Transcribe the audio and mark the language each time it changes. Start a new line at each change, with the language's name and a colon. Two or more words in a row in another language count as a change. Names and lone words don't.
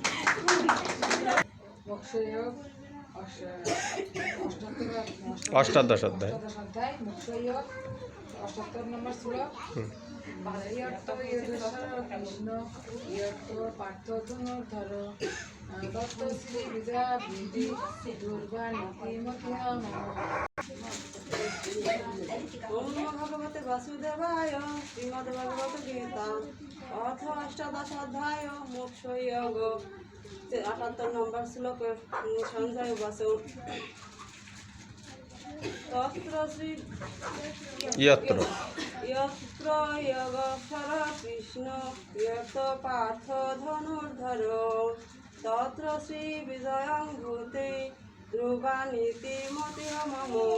Bangla: অষ্টাদশ অধ্যায় মৎস্যয়োগ। ৭৮ নম্বর শ্লোক।
Sanskrit: ইয়ত্র যোগেশ্বর কৃষ্ণ, ইয়ত্র পার্থ ধনুর্ধর, তত্র শ্রী বিজয়ভূতি ধ্রুবা নীতি মতিহ মম। ওম নমো ভগবতে বাসুদেবায়। শ্রীমদ্ভগবদ্গীতা। অথ অষ্টাদশ অধ্যায় মোক্ষযোগ।
Bangla: ৭৮ নম্বর শ্লোক।
Sanskrit: সঞ্জয় উবাচ, তত্র শ্রী ইয়ত্র ইয়ত্র যোগেশ্বর কৃষ্ণ, ইয়ত্র পার্থ ধনুর্ধর, তত্র শ্রী বিজয়ভূতি ধ্রুবা নীতি মতিহ মম।